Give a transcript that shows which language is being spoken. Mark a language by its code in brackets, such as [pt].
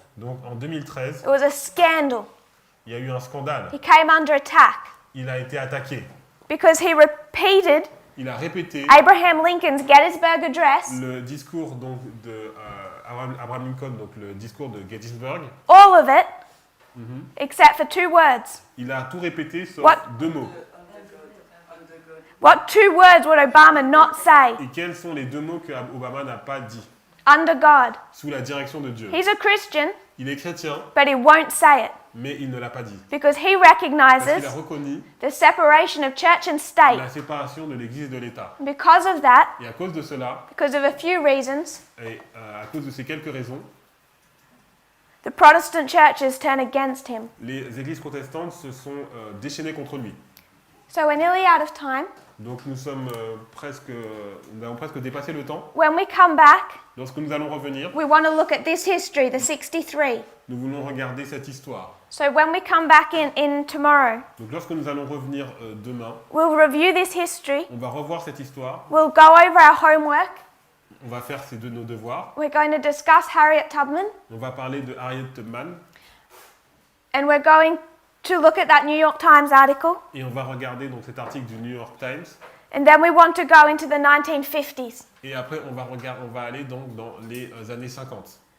[fr] Donc en 2013, [en] it was a scandal. [fr] il y a eu un scandale. [en] He came under attack [fr] Il a été attaqué. [en] because he repeated [fr] Il a répété [en] Abraham Lincoln's Gettysburg Address, [fr] le discours donc de Abraham Lincoln, donc le discours de Gettysburg. [en] all of it, except for two words. [fr] Il a tout répété sauf [en] What? [fr] 2 mots. [en] What two words would Obama not say? [fr] Et quels sont les 2 mots que Obama n'a pas dit? [en] Under God. [fr] Sous la direction de Dieu. [en] He's a Christian, [fr] Il est chrétien, [en] but he won't say it [fr] mais il ne l'a pas dit. [en] because he [fr] Parce qu'il [en] recognizes [fr] a reconnu [en] the separation of church and state. [fr] la séparation de l'Église et de l'État. [en] Because of that, [fr] Et à cause de cela, [en] because of a few reasons, [fr] et à cause de ces quelques raisons, [en] the Protestant churches turn against him. [fr] les églises protestantes se sont déchaînées contre lui. [en] So we're nearly out of time. [fr] Donc nous avons presque dépassé le temps. [en] When we come back, [fr] Lorsque nous allons revenir, [en] we want to look at this history, the 63. [fr] nous voulons regarder cette histoire. [en] So when we come back in tomorrow, [fr] Donc lorsque nous allons revenir demain, [en] we'll review this history. [fr] on va revoir cette histoire, [en] We'll go over our homework. [fr] on va faire nos devoirs, [en] We're going to discuss Harriet Tubman, [fr] on va parler de Harriet Tubman [en] and we're going to look at that New York Times article. [fr] et on va regarder donc cet article du New York Times. [en] And then we want to go into the 1950s. [fr] Et après, on va aller donc dans les années 50.